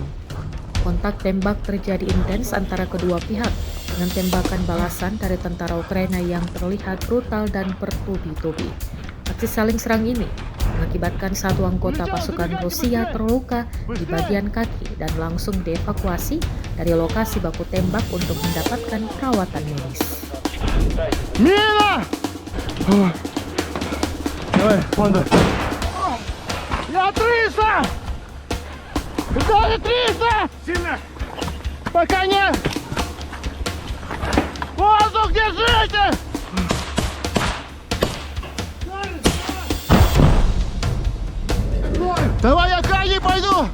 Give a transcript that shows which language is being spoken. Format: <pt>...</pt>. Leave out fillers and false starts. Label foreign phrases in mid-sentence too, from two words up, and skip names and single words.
<id>Kontak tembak terjadi intens antara kedua pihak dengan tembakan balasan dari tentara Ukraina yang terlihat brutal dan bertubi-tubi. Aksi saling serang ini mengakibatkan satu anggota pasukan Rusia terluka di bagian kaki dan langsung dievakuasi dari lokasi baku tembak untuk mendapatkan perawatan medis. Mina!</id> <ru>Давай, Honda. Я 300! Даже 300! Сильно! Пока нет! Воздух держите! Давай, я крайний пойду!</ru>